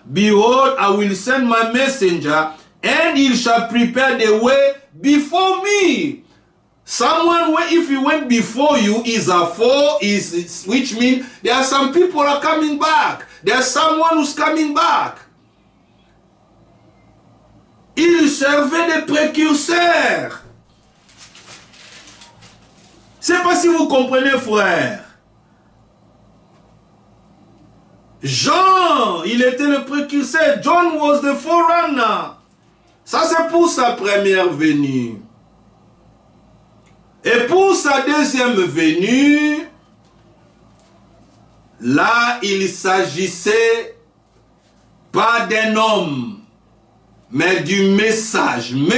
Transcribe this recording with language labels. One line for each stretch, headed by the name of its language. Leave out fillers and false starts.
English: Behold, I will send my messenger, and he shall prepare the way before me. Someone, if he went before you, is a foe, which means there are some people are coming back. There's someone who's coming back.
French: Il servait de précurseur. Je ne sais pas si vous comprenez, frère. Jean, il était le précurseur.
English: John was the forerunner.
French: Ça, c'est pour sa première venue. Et pour sa deuxième venue, là, il s'agissait pas d'un homme, mais du message.